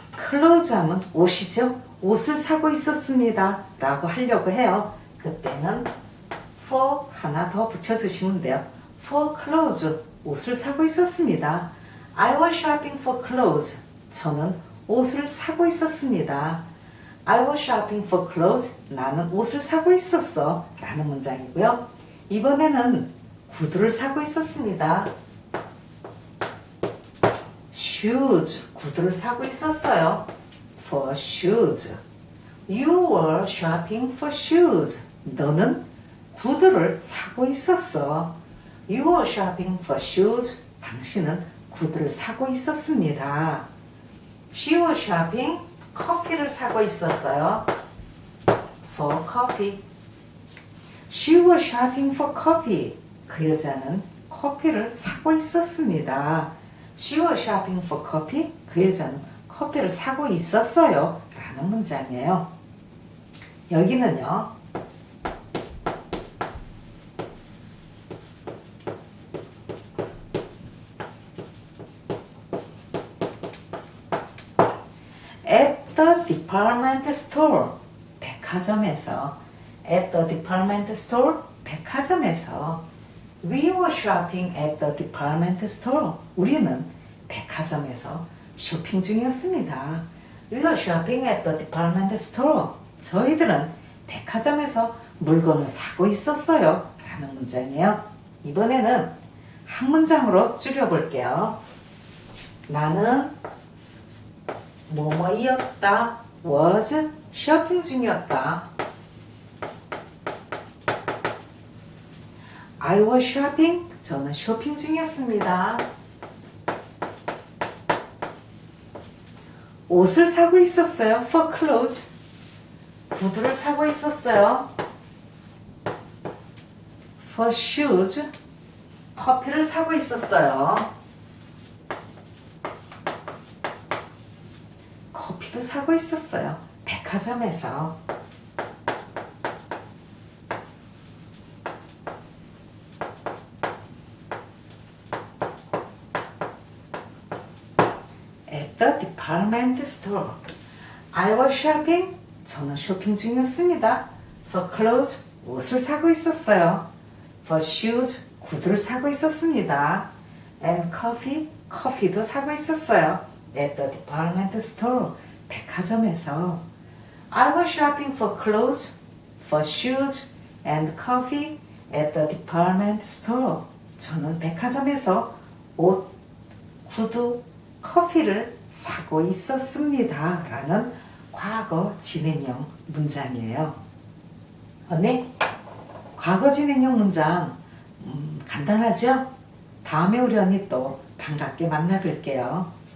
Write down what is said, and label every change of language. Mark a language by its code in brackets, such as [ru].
[ko] clothes 하면 옷이죠. 옷을 사고 있었습니다. 라고 하려고 해요. 그때는 for 하나 더 붙여주시면 돼요. [en] for clothes, [ko] 옷을 사고 있었습니다. [en] I was shopping for clothes. [ko] 저는 옷을 사고 있었습니다. [en] I was shopping for clothes. [ko] 나는 옷을 사고 있었어. 라는 문장이고요. 이번에는 구두를 사고 있었습니다. shoes, 구두를 사고 있었어요. [en] for shoes. You were shopping for shoes. [ko] 너는 구두를 사고 있었어. [en] You were shopping for shoes. [ko] 당신은 구두를 사고 있었습니다. [en] She was shopping. [ko] 커피를 사고 있었어요. [en] for coffee. She was shopping for coffee. [ko] 그 여자는 커피를 사고 있었습니다. [en] She was shopping for coffee. [ko] 그 여자는 커피를 사고 있었어요. 라는 문장이에요. 여기는요. [en] At the department store. [ko] 백화점에서. [en] At the department store. [ko] 백화점에서. [en] We were shopping at the department store. [ko] 우리는 백화점에서 쇼핑 중이었습니다. [en] We were shopping at the department store. [ko] 저희들은 백화점에서 물건을 사고 있었어요. 라는 문장이에요. 이번에는 한 문장으로 줄여볼게요. 나는 뭐뭐이었다. was 쇼핑 중이었다. [en] I was shopping. [ko] 저는 쇼핑 중이었습니다. 옷을 사고 있었어요. [en] for clothes. [ko] 구두를 사고 있었어요. [en] for shoes. [ko] 커피를 사고 있었어요. 커피도 사고 있었어요. 백화점에서. [en] At the department store. I was shopping. [ko] 저는 쇼핑 중이었습니다. [en] For clothes. [ko] 옷을 사고 있었어요. [en] For shoes. [ko] 구두를 사고 있었습니다. [en] And coffee. [ko] 커피도 사고 있었어요. [en] At the department store. [ko] 백화점에서. [en] I was shopping for clothes, for shoes, and coffee at the department store. [ko] 저는 백화점에서 옷, 구두, 커피를 사고 있었습니다. 라는 과거 진행형 문장이에요. 언니, 과거 진행형 문장 간단하죠? 다음에 우리 언니 또 반갑게 만나 뵐게요.